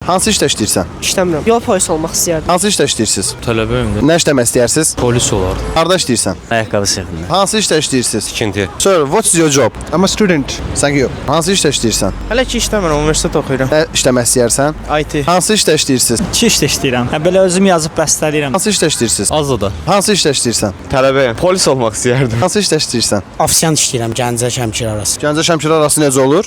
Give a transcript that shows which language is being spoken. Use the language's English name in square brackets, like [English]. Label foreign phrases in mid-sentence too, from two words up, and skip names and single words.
[Azerbaijani] Hansı işdə işləyirsən? İşləmirəm. Yol polisi olmaq istəyərdim. Hansı işdə işləyirsiniz? Tələbəyim də. Nə işləmək istəyirsiniz? Polis olardı. Harda işləyirsən? Ayaqqabı sexində. Hansı işdə işləyirsiniz? İkinci. [English] Sir, what's your job? I'm a student. Thank you. [Azerbaijani] Hansı işdə işləyirsən? Hələ ki işləmirəm, universitet oxuyuram. Nə işləmək istəyirsən? IT. Hansı işdə işləyirsiniz? İki işdə işləyirəm. Belə özüm yazıb bəstələyirəm. Hansı işdə işləyirsiniz? Azada. Hansı işdə işləyirsən? Tələbəyim. Polis olmaq istəyərdim. Hansı işdə işləyirsən? Ofisiant işləyirəm Gəncə Şəmkir arası. Gəncə Şəmkir arası necə olur?